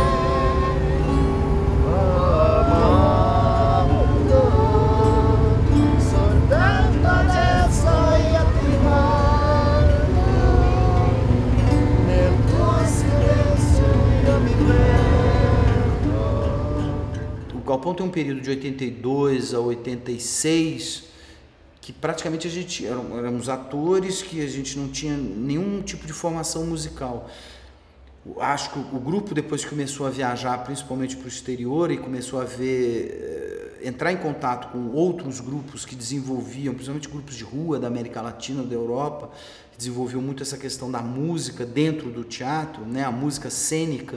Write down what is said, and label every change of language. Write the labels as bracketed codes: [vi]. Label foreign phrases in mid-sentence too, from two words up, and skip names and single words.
[it] Oh mondo, soltanto adesso io ti guardo, nel tuo silenzio io mi perdo. [pt] O Galpão tem um período de 82 a 86 que praticamente a gente éramos atores que a gente não tinha nenhum tipo de formação musical. Acho que o grupo depois começou a viajar principalmente para o exterior e começou a entrar em contato com outros grupos que desenvolviam, principalmente grupos de rua da América Latina, da Europa, que desenvolviam muito essa questão da música dentro do teatro, né, a música cênica.